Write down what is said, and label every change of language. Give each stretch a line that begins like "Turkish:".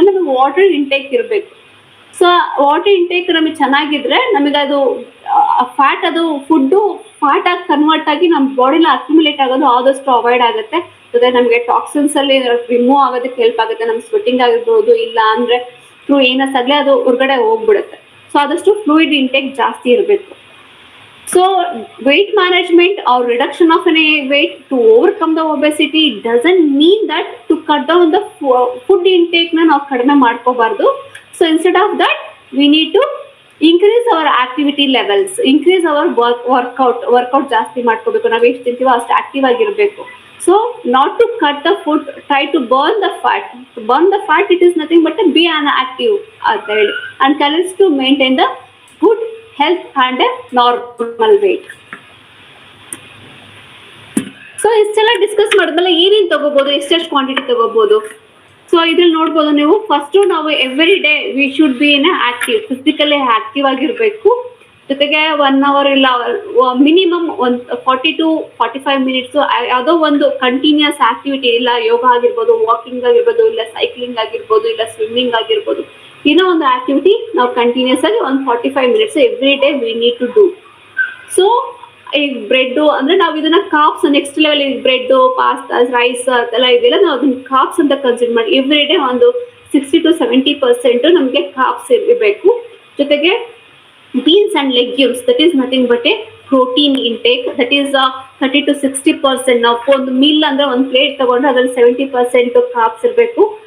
Kannada: ನಮಗೆ water intake ಇರಬೇಕು. So water intake ನಮಗೆ ಚೆನ್ನಾಗಿದ್ರೆ ನಮಗೆ ಅದು ಫ್ಯಾಟ್, ಅದು ಫುಡ್ಡು ಫ್ಯಾಟ್ ಆಗಿ ಕನ್ವರ್ಟ್ ಆಗಿ ನಮ್ಮ ಬಾಡಿಲಿ ಅಕ್ಯುಮುಲೇಟ್ ಆಗೋದು ಆದಷ್ಟು ಅವಾಯ್ಡ್ ಆಗುತ್ತೆ. ಜೊತೆ ನಮಗೆ ಟಾಕ್ಸಿನ್ಸ್ ಅಲ್ಲಿ ರಿಮೂವ್ ಆಗೋದಕ್ಕೆ ಹೆಲ್ಪ್ ಆಗುತ್ತೆ. ನಮ್ಮ ಸ್ವೆಟ್ಟಿಂಗ್ ಆಗಿರ್ಬೋದು, ಇಲ್ಲ ಅಂದ್ರೆ ಥ್ರೂ ಏನಸ್ ಆಗಲಿ ಅದು ಹೊರಗಡೆ ಹೋಗ್ಬಿಡುತ್ತೆ. ಸೊ ಆದಷ್ಟು ಫ್ಲೂಯಿಡ್ ಇಂಟೇಕ್ ಜಾಸ್ತಿ ಇರಬೇಕು.
English: So weight management or reduction of any weight to overcome the obesity doesn't mean that to cut down the food intake na
Kannada: ನಾವು ಕಡಿಮೆ ಮಾಡ್ಕೋಬಾರ್ದು.
English: So instead of that we need to increase our activity levels, increase our workout
Kannada: ಜಾಸ್ತಿ ಮಾಡ್ಕೋಬೇಕು. ನಾವು ಎಷ್ಟು ತಿಂತೀವೋ ಅಷ್ಟು active ಆಗಿರಬೇಕು.
English: So not to cut the food, try to burn the fat. To burn the fat, it is nothing but to be inactive
Kannada: ಅಂತ ಹೇಳಿ,
English: and calories to maintain the good health and a normal weight.
Kannada: So ಇಷ್ಟೆಲ್ಲ discuss ಮಾಡಿದ್ಮೇಲೆ ಏನೇನು ತಗೋಬಹುದು, ಎಷ್ಟೆಷ್ಟು quantity ತಗೋಬಹುದು. So ಇದ್ರಲ್ಲಿ ನೋಡ್ಬೋದು ನೀವು, ಫಸ್ಟ್ ನಾವು every day
English: we should be in active,
Kannada: physically active ಆಗಿರ್ಬೇಕು. ಜೊತೆಗೆ 1 hour ಇಲ್ಲ ಮಿನಿಮಮ್ 40 to 45 minutes ಯಾವುದೋ ಒಂದು ಕಂಟಿನ್ಯೂಸ್ ಆಕ್ಟಿವಿಟಿ, ಇಲ್ಲ ಯೋಗ ಆಗಿರ್ಬೋದು, ವಾಕಿಂಗ್ ಆಗಿರ್ಬೋದು, ಇಲ್ಲ ಸೈಕ್ಲಿಂಗ್ ಆಗಿರ್ಬೋದು, ಇಲ್ಲ ಸ್ವಿಮ್ಮಿಂಗ್ ಆಗಿರ್ಬೋದು, ಏನೋ ಒಂದು ಆಕ್ಟಿವಿಟಿ ನಾವು ಕಂಟಿನ್ಯೂಸ್ ಆಗಿ 45 minutes
English: Every day we need to do.
Kannada: So ಈ ಬ್ರೆಡ್ ಅಂದ್ರೆ ನಾವು ಇದನ್ನ cops, next level bread, pasta, rice ಅದೆಲ್ಲ ಇದೆಲ್ಲ ನಾವು ಅದನ್ನ ಕಾಪ್ಸ್ ಅಂತ ಕನ್ಸಿಡರ್ ಮಾಡಿ ಎವ್ರಿ ಡೇ ಒಂದು 60 to 70% ನಮಗೆ ಕಾಪ್ಸ್ ಇರಬೇಕು.
English: ಜೊತೆಗೆ beans and legumes, that is nothing but a protein intake, that is 30 to 60%.
Kannada: ನಾವು ಒಂದು ಮೀಲ್ ಅಂದ್ರೆ ಒಂದು ಪ್ಲೇಟ್ ತಗೊಂಡ್ರೆ ಅದ್ರಲ್ಲಿ 70% ಕಾಪ್ಸ್ ಇರಬೇಕು.